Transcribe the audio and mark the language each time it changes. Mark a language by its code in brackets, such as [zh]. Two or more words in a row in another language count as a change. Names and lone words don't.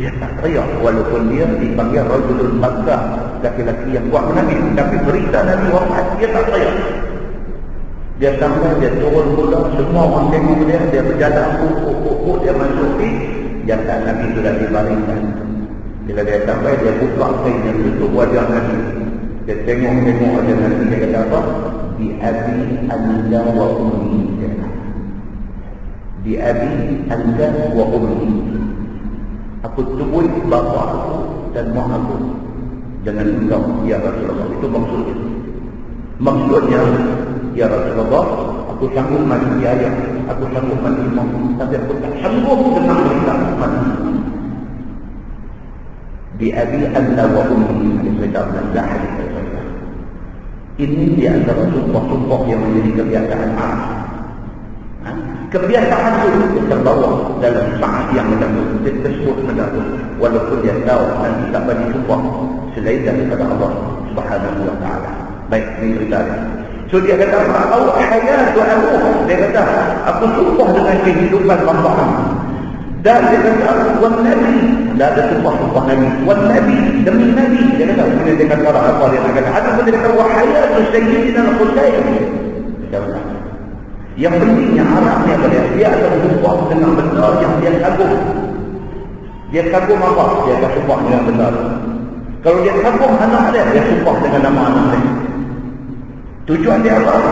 [ms] Dia tak teriak walaupun dia dipanggil [ar] رجل مكة, [ms] laki-laki yang kuat menangis, tapi berita Nabi wafat dia tak teriak. Dia sampai, dia turun pula, semua orang tengok dia berjalan, dia masuk yang tak Nabi sudah dibaringkan. Bila dia sampai, dia buka kain yang tutup wajah Nabi. Dia tengok wajah Nabi, dia kata apa? [ar] بأبي أنت وأمي. بأبي أنت وأمي. [ms] Aku tubui bapa aku dan mak aku dengan engkau, [ar] يا رسول الله. [ms] Itu maksudnya. Maksudnya, [ar] يا رسول الله, [ms] aku sanggup mati ayah, aku sanggup mati mak, tapi aku tak sanggup dengan berita mati. [ar] بأبي أنت وأمي. [ms] Ini di antara sumpah-sumpah yang menjadi kebiasaan kebiasaan itu terbawa dalam saat yang mendalam tersebut mendalam, walaupun dia tahu nanti tak bagi sumpah selain daripada [ar] الله سبحانه وتعالى. [ms] Baik, ini cerita dia. So dia kata, [ar] الله حياة [ms] aku. Dia kata, aku sumpah dengan kehidupan bapa. Dan dia kata, [ar] والنبي. [ms] Dah ada sumpah Nabi. [ar] والنبي, [ms] demi Nabi. Dia kata, bila dia kata apa dia kata, ada pun dia kata, [ar] وحياة سيدنا الحسين. [ms] Yang pentingnya Arabnya dia akan sumpah dengan benar yang dia kagum. Dia kagum apa? Dia akan sumpah dengan benar. Kalau dia kagum anak dia sumpah dengan nama anak dia. Tujuan dia apa?